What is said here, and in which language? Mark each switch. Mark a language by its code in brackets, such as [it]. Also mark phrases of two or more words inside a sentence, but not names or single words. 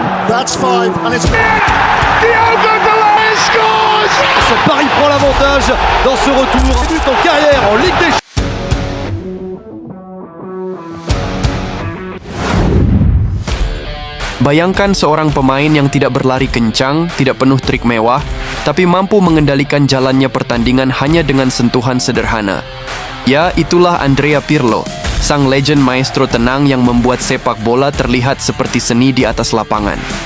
[en] That's five, and it's... Diogo Dalot scores! [fr] Paris prend l'avantage dans ce retour. Débute en carrière en Ligue des Champions. [id] Bayangkan seorang pemain yang tidak berlari kencang, tidak penuh trik mewah, tapi mampu mengendalikan jalannya pertandingan hanya dengan sentuhan sederhana. Ya, itulah Andrea Pirlo, sang legend maestro tenang yang membuat sepak bola terlihat seperti seni di atas lapangan.